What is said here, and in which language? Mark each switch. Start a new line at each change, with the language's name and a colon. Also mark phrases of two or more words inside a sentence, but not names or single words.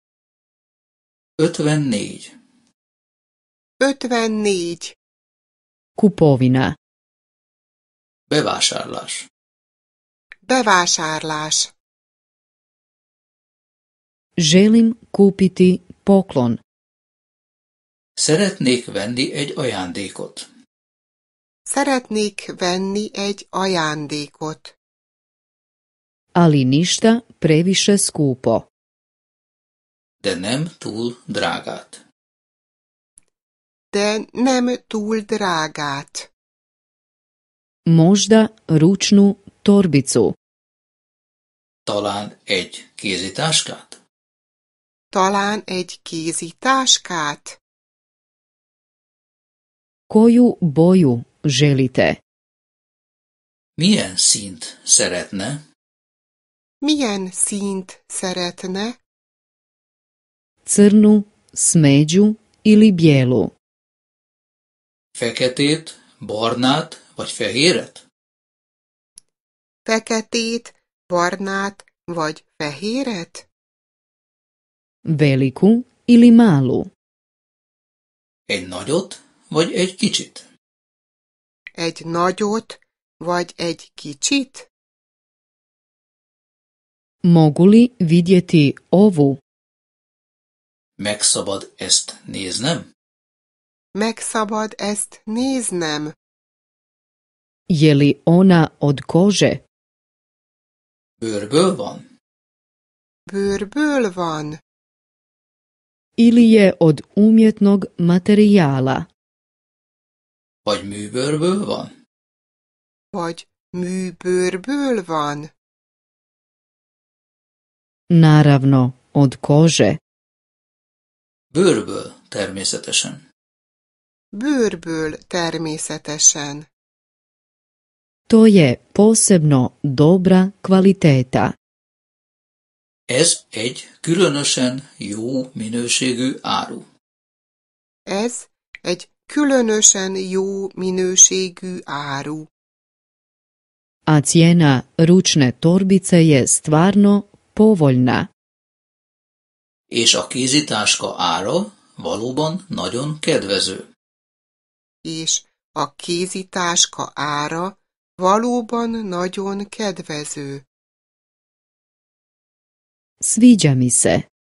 Croatian: 54. 54. Kupovina.
Hungarian: Bevásárlás. Bevásárlás.
Croatian: Želim kupiti poklon.
Hungarian: Szeretnék venni egy ajándékot. Szeretnék venni egy ajándékot.
Croatian: Ali ništa previše skupo.
Hungarian: De nem túl drágát. De nem túl drágát.
Croatian: Možda ručnu torbicu.
Hungarian: Talán egy kézitáskát? Talán egy kézitáskát?
Croatian: Koju boju želite?
Hungarian: Milyen színt szeretne? Milyen színt szeretne?
Croatian: Crnu, smeđu ili bijelu?
Hungarian: Feketét, barnát vagy fehéret? Feketét, barnát vagy fehéret?
Croatian: Veliku ili malu?
Hungarian: Egy nagyot vagy egy kicsit? Egy nagyot vagy egy kicsit?
Croatian: Mogu li vidjeti ovu?
Hungarian: Meg szabad ezt néznem? Meg szabad ezt néznem?
Croatian: Je li ona od kože?
Hungarian: Bőrből van? Bőrből van?
Croatian: Ili je od umjetnog materijala?
Hungarian: Vagy műbőrből van? Vagy műbőrből van?
Croatian: Naravno, od kože.
Hungarian: Bőrből természetesen. Bőrből természetesen.
Croatian: To je posebno dobra kvaliteta.
Hungarian: Ez egy különösen jó minőségű áru. Ez egy különösen jó minőségű áru.
Croatian: A cijena ručne torbice je stvarno povoljna.
Hungarian: És a kézitáska ára valóban nagyon kedvező. És a kézitáska ára valóban nagyon kedvező.
Croatian: Sviđa mi se.